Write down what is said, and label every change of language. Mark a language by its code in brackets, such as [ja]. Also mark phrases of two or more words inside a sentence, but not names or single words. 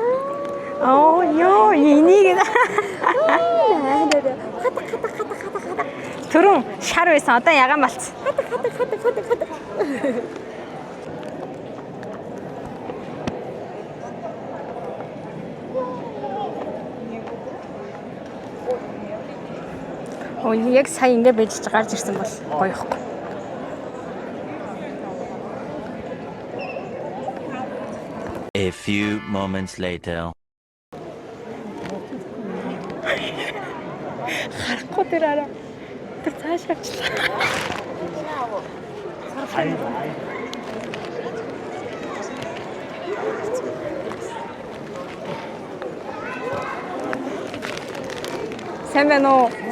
[mn] Оо ёо энийг түрүүн шар байсан одоо ягаан болцсон. Оо яг сая ингэ байж гарч ирсэн бол гоё ихгүй. [en] A few moments later. [mn] Харахгүй тэраараа. Тэр цааш авчлаа. Сайн байна уу?